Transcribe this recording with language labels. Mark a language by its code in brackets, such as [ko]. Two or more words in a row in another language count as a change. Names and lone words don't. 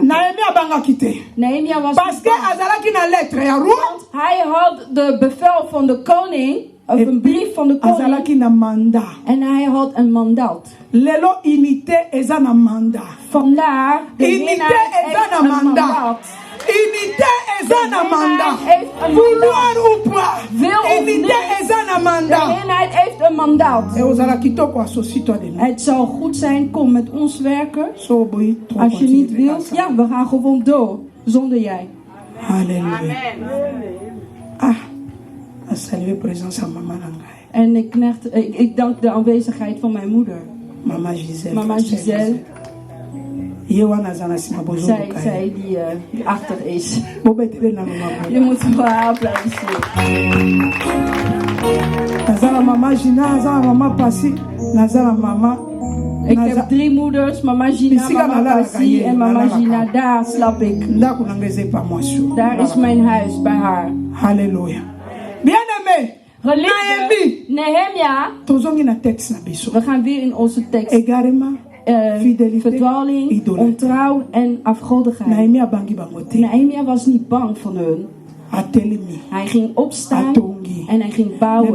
[nl] Nehemia was niet bang. Want hij had de bevel van de koning. Of een brief van de koning. En hij had een mandaat. Vandaar de eenheid heeft een mandaat. [fr] Vouloir ou pas. [nl] Wil of niet, de eenheid heeft een mandaat. Het zou goed zijn, kom met ons werken. Als je niet wilt, ja, we gaan gewoon door. Zonder jij. Halleluja. En ik dank de aanwezigheid van mijn moeder. Mama Giselle. Mama Giselle. Zij die achter is. Je moet haar applaudisseren. Mama Gina, mama Passi, mama. Ik heb 3 moeders, mama Gina, mama Passi en mama Gina. Daar slaap ik. Daar is mijn huis bij haar. Halleluja. Bien-aimé. Nehemia. We gaan weer in onze tekst. Verdwaling, ontrouw en afgodigheid. Nehemia was niet bang van hun. Hij ging opstaan en hij ging bouwen.